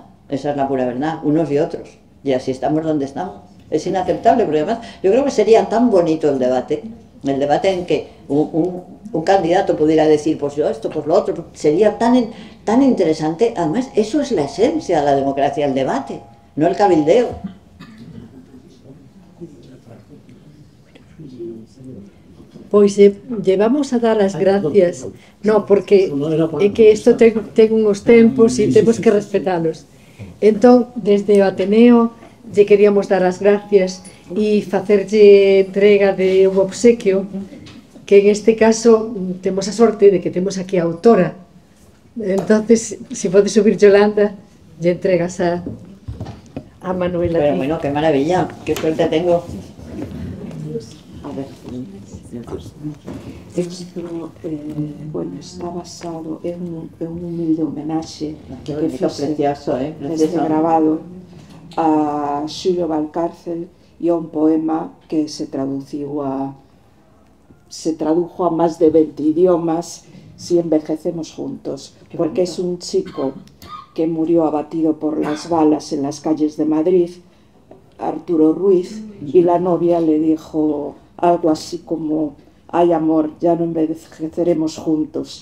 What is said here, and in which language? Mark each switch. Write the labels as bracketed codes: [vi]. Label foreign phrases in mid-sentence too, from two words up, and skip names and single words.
[es] Esa es la pura verdad, unos y otros. Y así estamos donde estamos. Es inaceptable, porque además yo creo que sería tan bonito el debate en que un candidato pudiera decir, pues yo esto, pues lo otro, sería tan interesante. Además, eso es la esencia de la democracia, el debate, no el cabildeo. [gl] Pois llevamos a dar as gracias. No, porque é que isto ten uns tempos e temos que respetalos. Entón, desde o Ateneo, lle queríamos dar as gracias e facerlle entrega de un obsequio, que en este caso temos a sorte de que temos aquí a autora. Entonces, se pode subir Yolanda, lle entregas a Manuela. [es] Pero bueno, qué maravilla, qué suerte tengo. A ver. Esto, bueno, está basado en un humilde homenaje que precioso, desde grabado a Xulio Valcárcel y a un poema que se tradujo a más de 20 idiomas, Si envejecemos juntos, porque es un chico que murió abatido por las balas en las calles de Madrid, Arturo Ruiz, y la novia le dijo algo así como: ay amor, ya no envejeceremos juntos.